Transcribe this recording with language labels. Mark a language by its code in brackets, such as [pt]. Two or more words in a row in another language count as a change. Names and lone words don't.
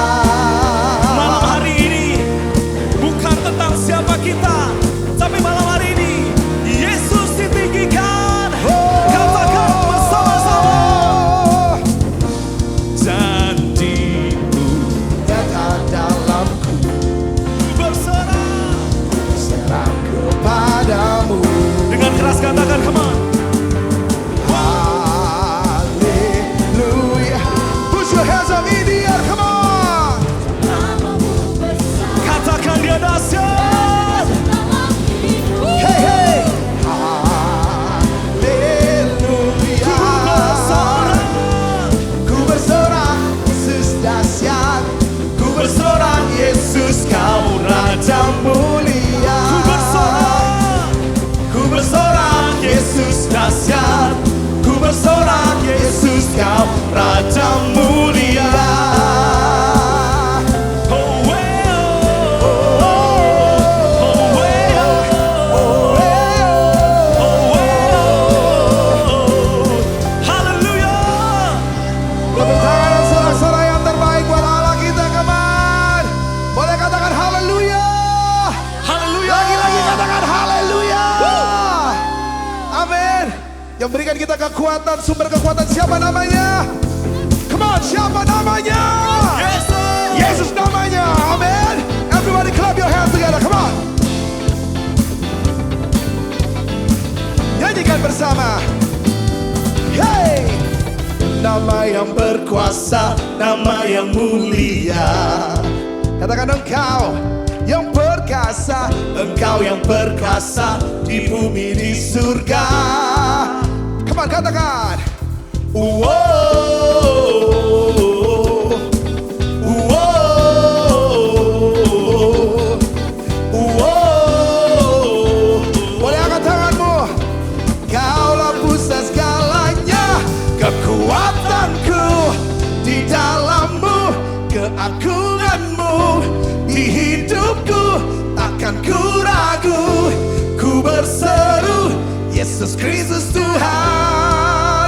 [id] Malam hari ini bukan tentang siapa kita, tapi malam hari ini Yesus ditinggikan. Katakan bersama-sama. Janji-Mu Nyata dalamku, ku berserah. serah kepadamu. Dengan keras katakan [en] come on. [id] Haleluya. [en] Put your hands up in the air, come on. [id] Katakan dia dahsyat. Hey, hey. Ku bersorak. Haleluya. Ku bersorak, Yesus dahsyat. Ku bersorak, Yesus Kau Raja mulia. Ku bersorak. Ku bersorak, Yesus dahsyat. Ku bersorak, Yesus Kau Raja mulia. [en] Oh, well. Oh, well. Oh, [id] Haleluya. tepuk tangan dan sorak-sorai yang terbaik buat Allah kita, [en] come on. [id] Boleh katakan haleluya. Haleluya. Lagi-lagi katakan haleluya. Amin. Yang berikan kita kekuatan, sumber kekuatan siapa namanya? [en] Come on, [id] siapa namanya? Yesus. Yesus namanya. Amin. [en] Everybody clap your hands together, come on. [id] Nyanyikan bersama. Hey. Nama yang berkuasa, nama yang mulia. Katakan Engkau yang perkasa, Engkau yang perkasa di bumi di surga. [en] Come on, [id] katakan. Boleh angkat tanganmu. Kaulah pusat segalanya, kekuatanku di dalammu, keagunganmu di hidupku, takkan ku ragu, ku berseru Yesus Kristus Tuhan.